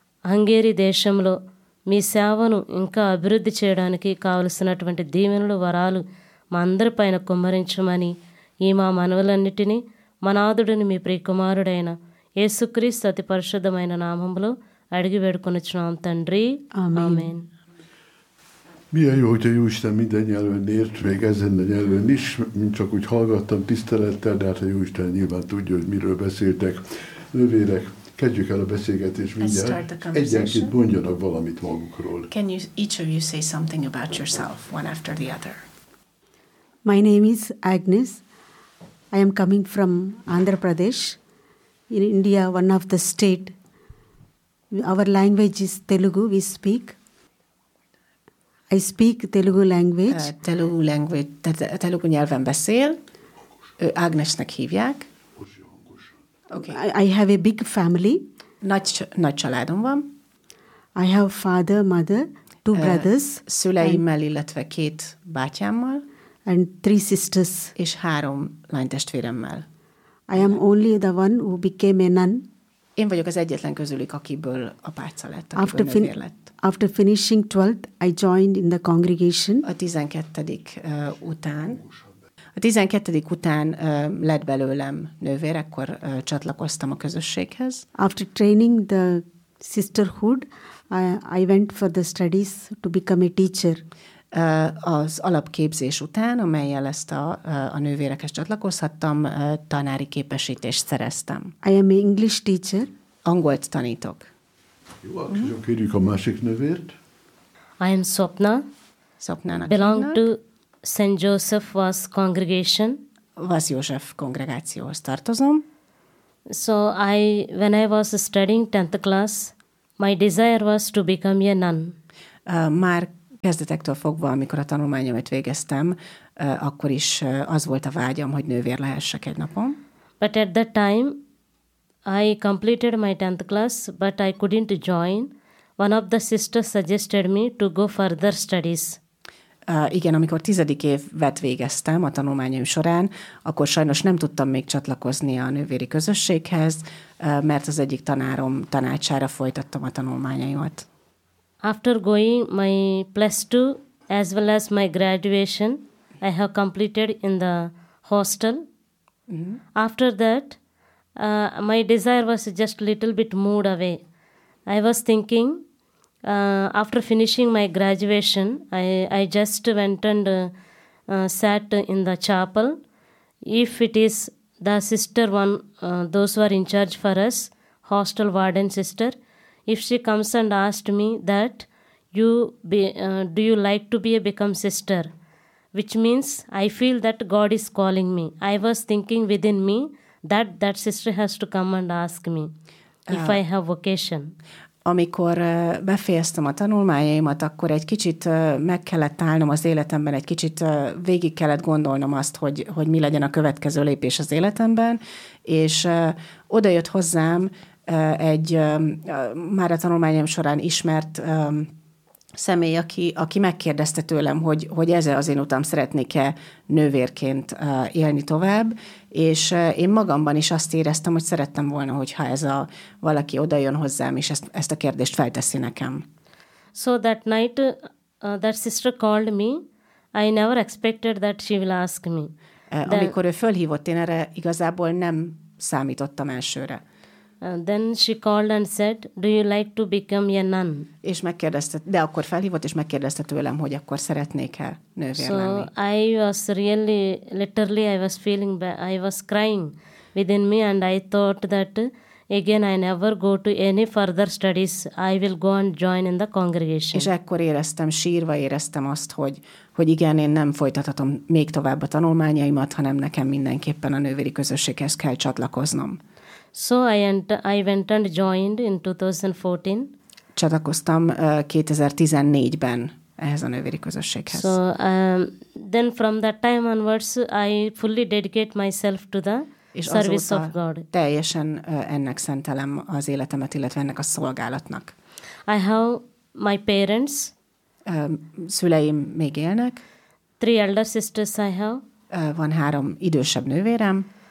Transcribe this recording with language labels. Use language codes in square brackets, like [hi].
[te] హంగేరి దేశంలో మీ సేవను ఇంకా అభివృద్ధి చేయడానికి కావలసినటువంటి దీవెనలు వరాలు మా అందరి పైన కుమ్మరించమని ఈ మా మనవులన్నిటినీ మనాదుడిని మీ ప్రియకుమారుడైన యేసుక్రీస్తు అతి పరిశుద్ధమైన నామంలో అడిగి వేడుకొనుచున్నాం తండ్రి, ఆమేన్. [hu] Milyen jó, hogy a Jóisten minden nyelven ért, még ezen a nyelven is, mint csak úgy hallgattam tisztelettel, de hát a Jóisten nyilván tudja, hogy miről beszéltek. Nővérek, kezdjük el a beszélgetést mindjárt. Egyenként mondjanak valamit magukról. [en] Can you, each of you say something about yourself, one after the other? My name is Agnes. I am coming from Andhra Pradesh. In India, one of the state. Our language is Telugu, we speak. I speak Telugu language. [hu] Telugu language, Telugu nyelven beszél. Ágnesnek hívják. [en] Okay. I have a big family. [hu] Nagy családom van. [en] I have father, mother, two brothers. [hu] Szüleimmel, illetve két bátyámmal. [en] And three sisters. [hu] És három lánytestvéremmel. [en] I am only the one who became a nun. [hu] Én vagyok az egyetlen közülük, akiből apáca lett, akiből after nővér lett. [en] After finishing 12th, I joined in the congregation. [hu] A 12. Után. A 12. után lett belőlem nővér, akkor csatlakoztam a közösséghez. [en] After training the sisterhood, I went for the studies to become a teacher. [hu] Az alapképzés után, amellyel ezt a nővérekhez csatlakozhattam, tanári képesítést szereztem. [en] I am an English teacher. [hu] Angolt tanítok. Jó, akkor kérjük a másik nővért. [en] I am Swapna. [hu] Swapnának. [en] Belong to St. Joseph Vas Congregation. [hu] Vas József kongregációhoz tartozom. [en] So I, when I was studying 10th class, my desire was to become a nun. [hu] Már kezdetektől fogva, amikor a tanulmányomat végeztem, akkor is az volt a vágyam, hogy nővér lehessek egy napon. [en] But at that time, I completed my 10th class, but I couldn't join. One of the sisters suggested me to go further studies. [hu] Igen, amikor 10. évet végeztem a tanulmányom során, akkor sajnos nem tudtam még csatlakozni a nővéri közösséghez, mert az egyik tanárom tanácsára folytattam a tanulmányaimat. [en] After going my plus two as well as my graduation, I have completed in the hostel. Mm-hmm. After that, my desire was just a little bit moved away. I was thinking, after finishing my graduation, I just went and sat in the chapel. If it is the sister one, those who are in charge for us, hostel warden sister, if she comes and asked me that, do you like to become sister? Which means I feel that God is calling me. I was thinking within me, That sister has to come and ask me if I have vocation. [hu] Amikor befejeztem a tanulmányaimat, akkor egy kicsit meg kellett állnom az életemben, egy kicsit végig kellett gondolnom azt, hogy mi legyen a következő lépés az életemben, és oda jött hozzám egy már a tanulmányom során ismert személy, aki megkérdezte tőlem, hogy ez-e az én utam, szeretnék-e nővérként élni tovább, és én magamban is azt éreztem, hogy szerettem volna, hogyha ez a valaki odajön hozzám, és ezt a kérdést felteszi nekem. [en] So that night, that sister called me. I never expected that she will ask me. [hu] Amikor ő fölhívott, én erre igazából nem számítottam elsőre. [en] Then she called and said, do you like to become a nun? [hu] És megkérdezte, de akkor felhívott, és megkérdezte tőlem, hogy akkor szeretnék-e nővér [en] so [hu] lenni. [en] So I was really, literally I was feeling bad. I was crying within me and I thought that again I never go to any further studies. I will go and join in the congregation. [hu] És ekkor éreztem, sírva éreztem azt, hogy igen, én nem folytathatom még tovább a tanulmányaimat, hanem nekem mindenképpen a nővéri közösséghez kell csatlakoznom. [en] So I went and joined in 2014. [hu] Csatlakoztam 2014-ben ehhez a nővéri közösséghez. [en] So then from that time onwards I fully dedicate myself to the service of God. [hu] Teljesen ennek szentelem az életemet, illetve ennek a szolgálatnak. [en] I have my parents. [hu] Szüleim még élnek. [en] Three elder sisters I have. [hu] Van három idősebb nővérem.